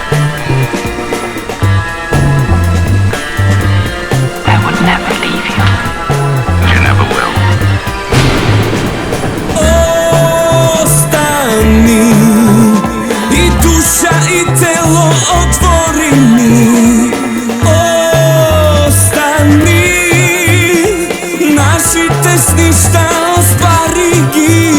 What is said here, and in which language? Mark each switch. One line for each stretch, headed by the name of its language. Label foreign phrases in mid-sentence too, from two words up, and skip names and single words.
English: I would never leave you. You never will.
Macedonian: Остани и душа и тело отвори ми. Остани нашите сништа оспари ги.